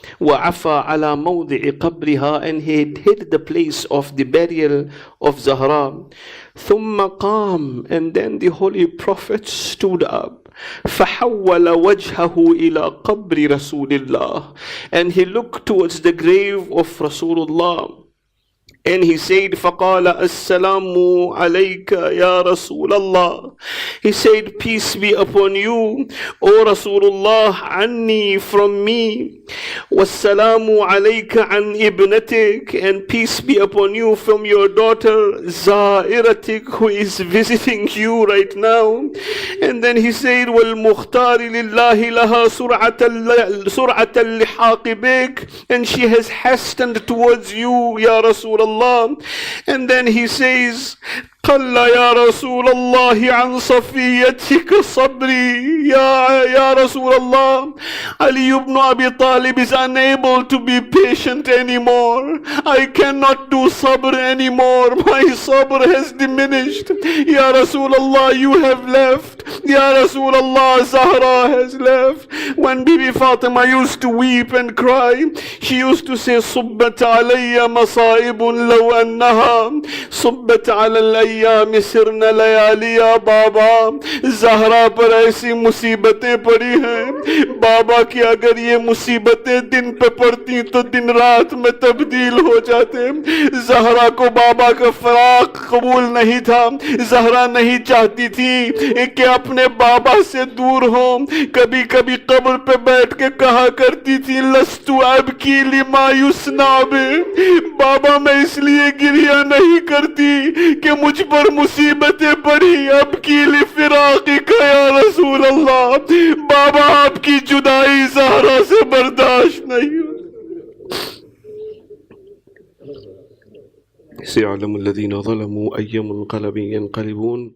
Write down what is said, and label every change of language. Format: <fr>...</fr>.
<ar>وعفى على موضع قبرها,</ar> <en>and he hid the place of the burial of Zahra.</en> <ar>ثم قام,</ar> <en>and then the Holy Prophet stood up.</en> <ar>فحول وجهه إلى قبر رسول الله,</ar> <en>and he looked towards the grave of Rasulullah. And he said,</en> <ar>فَقَالَ السَّلَامُ عَلَيْكَ يَا رَسُولَ اللَّهِ.</ar> <en>He said, peace be upon you, O Rasulullah, anni, from me.</en> <ar>وَالسَّلَامُ عَلَيْكَ عَنْ إِبْنَتِكَ,</ar> <en>and peace be upon you from your daughter,</en> <ar>زَائِرَتِكَ,</ar> <en>who is visiting you right now. And then he said,</en> <ar>وَالْمُخْتَارِ لِلَّهِ لَهَا سُرْعَةَ اللِّحَاقِ بِكَ,</ar> <en>and she has hastened towards you, Ya Rasulullah. And then he says,</en> <ar>قل يا رسول الله عن صفيتك صبري.</ar> <en>Ya Rasulullah, Ali ibn Abi Talib is unable to be patient anymore. I cannot do sabr anymore. My sabr has diminished. Ya Rasulullah, you have left. Ya Rasulullah, Zahra has left. When Bibi Fatima used to weep and cry, she used to say,</en> <ar>صبت علي مصائب لو أنها صبت على الأيام سرنا لياليا.</ar> <hi>बाबा, ज़हरा पर ऐसी मुसीबतें पड़ी हैं बाबा कि अगर ये मुसीबतें दिन पे पड़ती तो दिन रात में तब्दील हो जाते. ज़हरा को बाबा का फराक कबूल नहीं था. ज़हरा नहीं चाहती थी कि अपने बाबा से दूर हो. कभी कभी कब्र पे बैठ के कहा करती थी,</hi> <ar>लस्तु अब की लिमा युस्नाबे.</ar> <hi>बाबा, मैं इसलिए गिरिया नहीं करती कि मुझ पर मुसीबतें पड़ी,</hi> <ar>अब की li फिराक़िका या रसूल अल्लाह.</ar> <hi>बाबा, आपकी जुदाई ज़हरा से बर्दाश्त नहीं हो.</hi> <ar>سيعلم الذين ظلموا أي منقلب ينقلبون.</ar>